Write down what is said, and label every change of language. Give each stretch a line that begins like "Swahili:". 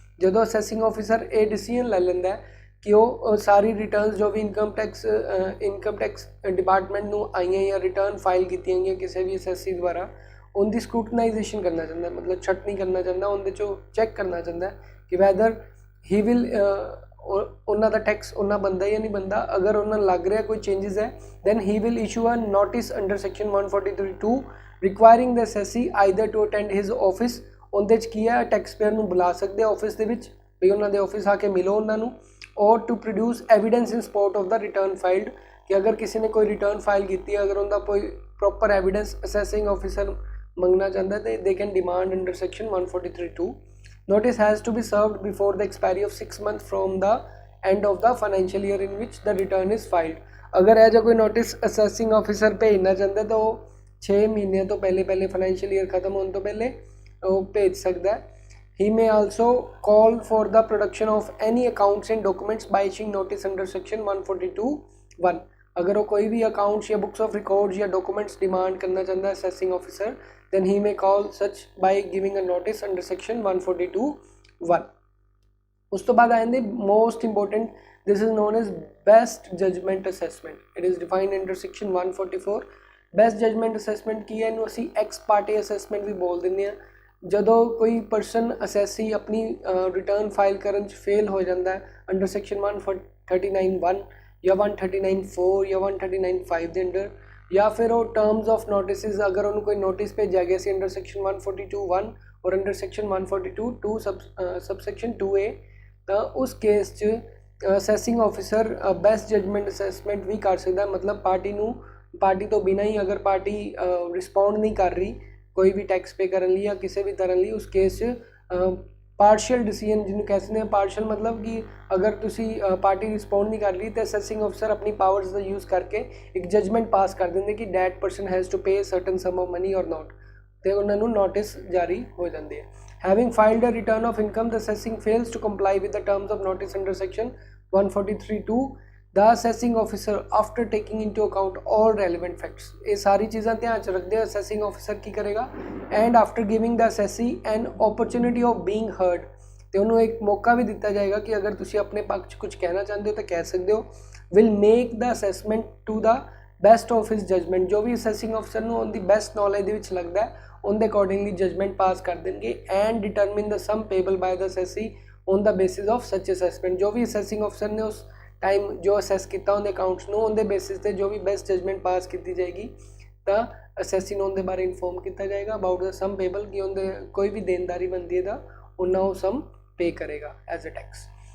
Punjabi: ਜਦੋਂ ਅਸੈਸਿੰਗ ਆਫਿਸਰ ਇਹ ਡਿਸੀਜਨ ਲੈ ਲੈਂਦਾ ਕਿ ਉਹ ਸਾਰੀ ਰਿਟਰਨਸ ਜੋ ਵੀ ਇਨਕਮ ਟੈਕਸ ਡਿਪਾਰਟਮੈਂਟ ਨੂੰ ਆਈਆਂ ਜਾਂ ਰਿਟਰਨ ਫਾਈਲ ਕੀਤੀਆਂ ਗਈਆਂ ਕਿਸੇ ਵੀ ਅਸੈਸੀ ਦੁਆਰਾ, ਉਹਦੀ ਸਕਰੂਟਨਾਈਜੇਸ਼ਨ ਕਰਨਾ ਚਾਹੁੰਦਾ, ਮਤਲਬ ਛਟਨੀ ਕਰਨਾ ਚਾਹੁੰਦਾ, ਉਹਦੇ 'ਚੋਂ ਚੈੱਕ ਕਰਨਾ ਚਾਹੁੰਦਾ ਕਿ
English: whether he will
Punjabi: ਉਹਨਾਂ ਦਾ ਟੈਕਸ ਉਹਨਾਂ ਬਣਦਾ ਜਾਂ ਨਹੀਂ ਬਣਦਾ. ਅਗਰ ਉਹਨਾਂ ਨੂੰ ਲੱਗ ਰਿਹਾ ਕੋਈ ਚੇਂਜਸ ਹੈ,
English: then he will issue a notice under section 143(2) requiring the assessee either to attend his office.
Punjabi: ਉਹਦੇ 'ਚ ਕੀ ਹੈ, ਟੈਕਸ ਪੇਅਰ ਨੂੰ ਬੁਲਾ ਸਕਦੇ ਆਫਿਸ ਦੇ ਵਿੱਚ ਵੀ ਉਹਨਾਂ ਦੇ ਆਫਿਸ ਆ ਕੇ ਮਿਲੋ ਉਹਨਾਂ ਨੂੰ,
English: or to produce evidence in support of the return filed.
Hindi: कि अगर किसी ने कोई रिटर्न फाइल की, अगर उनका कोई प्रॉपर एविडेंस असेसिंग ऑफिसर
Punjabi: ਮੰਗਣਾ ਚਾਹੁੰਦਾ ਤੇ
English: they can demand under section 143(2). Notice has to be served before the expiry of 6 months from the end of the financial year in which the return is filed।
Punjabi: ਅਗਰ ਇਹ ਜਿਹਾ ਕੋਈ notice ਅਸੈਸਿੰਗ officer ਭੇਜਣਾ ਚਾਹੁੰਦਾ ਤਾਂ ਉਹ 6 ਮਹੀਨਿਆਂ ਤੋਂ ਪਹਿਲੇ ਫਾਈਨੈਂਸ਼ੀਅਲ ਈਅਰ ਖਤਮ ਹੋਣ ਤੋਂ ਪਹਿਲੇ ਉਹ ਭੇਜ ਸਕਦਾ ਹੈ।
English: He may also call for the production of any accounts and documents by issuing notice under section 142(1)।
Hindi: अगर वो कोई भी अकाउंट्स या बुक्स ऑफ रिकॉर्ड्स या डॉक्यूमेंट्स डिमांड करना चाहता है assessing officer,
English: then he may call such by giving a notice under section 142(1)।
Punjabi: ਉਸ ਤੋਂ ਬਾਅਦ ਆਉਂਦੇ
English: most important, this is known as best judgment assessment। it is defined under section 144।
Punjabi: best judgment assessment ਕੀ ਹੈ, ਇਹਨੂੰ ਅਸੀਂ ex parte assessment ਵੀ ਬੋਲ ਦਿੰਦੇ ਹਾਂ। ਜਦੋਂ ਕੋਈ ਪਰਸਨ ਅਸੈਸੀ ਆਪਣੀ ਰਿਟਰਨ ਫਾਈਲ ਕਰਨ 'ਚ ਫੇਲ ਹੋ ਜਾਂਦਾ ਹੈ ਅੰਡਰ ਸੈਕਸ਼ਨ 139(1) ਜਾਂ 139(4) ਜਾਂ 139(5) ਦੇ ਅੰਡਰ, ਜਾਂ ਫਿਰ ਉਹ ਟਰਮਸ ਆਫ ਨੋਟਿਸਿਸ, ਅਗਰ ਉਹਨੂੰ ਕੋਈ ਨੋਟਿਸ ਭੇਜਿਆ ਗਿਆ ਸੀ ਅੰਡਰ ਸੈਕਸ਼ਨ 142(1) ਔਰ ਅੰਡਰ ਸੈਕਸ਼ਨ 142(2) ਸਬਸੈਕਸ਼ਨ 2A, ਤਾਂ ਉਸ ਕੇਸ 'ਚ ਅਸੈਸਿੰਗ ਆਫਿਸਰ ਬੈਸਟ ਜਜਮੈਂਟ ਅਸੈਸਮੈਂਟ ਵੀ ਕਰ ਸਕਦਾ। ਮਤਲਬ ਪਾਰਟੀ ਤੋਂ ਬਿਨਾਂ ਹੀ ਅਗਰ ਪਾਰਟੀ ਰਿਸਪੌਂਡ ਨਹੀਂ ਕਰ ਰਹੀ ਕੋਈ ਵੀ ਟੈਕਸ ਪੇ ਕਰਨ ਲਈ ਜਾਂ ਕਿਸੇ ਵੀ ਤਰ੍ਹਾਂ ਲਈ, ਉਸ ਕੇਸ 'ਚ ਪਾਰਸ਼ੀਅਲ ਡਿਸੀਜਨ ਜਿਹਨੂੰ ਕਹਿੰਦੇ ਨੇ, ਪਾਰਸ਼ੀਅਲ ਮਤਲਬ ਕਿ ਅਗਰ ਤੁਸੀਂ ਪਾਰਟੀ ਰਿਸਪੌਂਡ ਨਹੀਂ ਕਰ ਰਹੀ ਤਾਂ ਅਸੈਸਿੰਗ ਆਫਿਸਰ ਆਪਣੀ ਪਾਵਰਸ ਦਾ ਯੂਜ਼ ਕਰਕੇ ਇੱਕ ਜਜਮੈਂਟ ਪਾਸ ਕਰ ਦਿੰਦੇ ਕਿ
English: that person has to pay certain sum of money or not,
Punjabi: ਤੇ ਉਹਨਾਂ ਨੂੰ ਨੋਟਿਸ ਜਾਰੀ ਹੋ ਜਾਂਦੇ ਹੈ।
English: Having filed a return of income, the assessing fails to comply with the terms of notice under section 143(2), the assessing officer, after taking into account all relevant facts,
Punjabi: ਇਹ ਸਾਰੀ ਚੀਜ਼ਾਂ ਧਿਆਨ 'ਚ ਰੱਖਦੇ ਆ assessing officer ਕੀ ਕਰੇਗਾ,
English: and after giving the assessee an opportunity of being heard,
Punjabi: ਤੇ ਉਹਨੂੰ ਇੱਕ ਮੌਕਾ ਵੀ ਦਿੱਤਾ ਜਾਏਗਾ ਕਿ ਅਗਰ ਤੁਸੀਂ ਆਪਣੇ ਪੱਖ 'ਚ ਕੁਝ ਕਹਿਣਾ ਚਾਹੁੰਦੇ ਹੋ ਤਾਂ ਕਹਿ ਸਕਦੇ ਹੋ।
English: will make the assessment to the best of his judgment,
Punjabi: ਜੋ ਵੀ assessing officer ਨੂੰ ਉਹਦੀ ਬੈਸਟ ਨੌਲੇਜ ਦੇ ਵਿੱਚ ਲੱਗਦਾ ਹੈ ਉਹਦੇ ਅਕੋਰਡਿੰਗਲੀ ਜਜਮੈਂਟ ਪਾਸ ਕਰ ਦੇਣਗੇ।
English: and determine the sum payable by the assessee on the basis of such assessment,
Punjabi: ਜੋ ਵੀ ਅਸੈਸਿੰਗ ਅਫਸਰ ਨੇ ਉਸ ਟਾਈਮ ਜੋ ਅਸੈਸ ਕੀਤਾ ਉਹਦੇ ਅਕਾਊਂਟਸ ਨੂੰ, ਉਹਦੇ ਬੇਸਿਸ 'ਤੇ ਜੋ ਵੀ ਬੈਸਟ ਜਜਮੈਂਟ ਪਾਸ ਕੀਤੀ ਜਾਏਗੀ ਤਾਂ ਅਸੈਸੀ ਨੂੰ ਉਹਦੇ ਬਾਰੇ ਇਨਫੋਰਮ ਕੀਤਾ ਜਾਏਗਾ
English: about the sum payable,
Punjabi: ਕਿ ਉਹਦੇ ਕੋਈ ਵੀ ਦੇਣਦਾਰੀ ਬਣਦੀ ਹੈ ਤਾਂ ਉਹਨਾਂ ਉਹ ਸਮ ਪੇ ਕਰੇਗਾ
English: As a tax.